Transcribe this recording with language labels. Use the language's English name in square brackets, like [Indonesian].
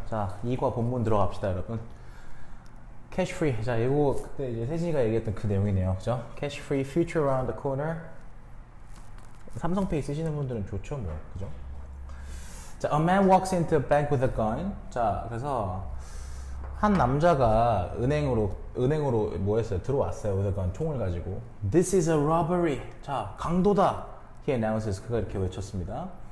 [Korean] 자, 2과 본문 들어갑시다, 여러분. [English] Cash free. [Korean] 자, 이거 그때 이제 세진이가 얘기했던 그 내용이네요. 그죠? [English] Cash free future around the corner. [Korean] 삼성페이 쓰시는 분들은 좋죠, 뭐. 그죠? [English] 자, a man walks into a bank with a gun. [Korean] 자, 그래서 한 남자가 은행으로 뭐 했어요? 들어왔어요. [English] with a gun. [Korean] 총을 가지고. [English] This is a robbery. [Korean] 자, 강도다. [English] He announces. [Korean] 그가 이렇게 외쳤습니다.